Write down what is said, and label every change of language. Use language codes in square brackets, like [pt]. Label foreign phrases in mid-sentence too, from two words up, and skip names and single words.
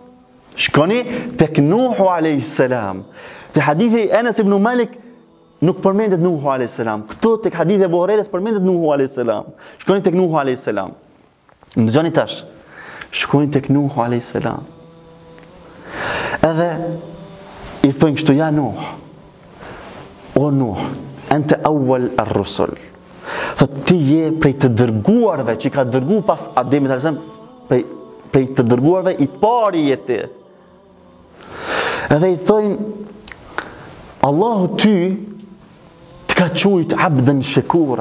[sq] Te hadithi Enes ibn Malik nuk përmendet Nuhu [ar] عليه السلام. [sq] Këtu tek hadithi e Buhariut përmendet Nuhu [ar] عليه السلام. [sq] Shkoni tek Nuhu [ar] عليه السلام. [sq] Më dëgjoni tash, shkojnë tek Nuhu [ar] عليه السلام. [sq] Edhe i thonë kështu, ja Nuh, o Nuh, [ar] أنت أول الرسل. [sq] Thot, ti je prej të dërguarve që i ka dërgu pas Ademit [ar] عليه السلام, [sq] prej të dërguarve i pari je ti. Edhe i thonë, Allahu ty të ka qujt [ar] عبدا شكورا.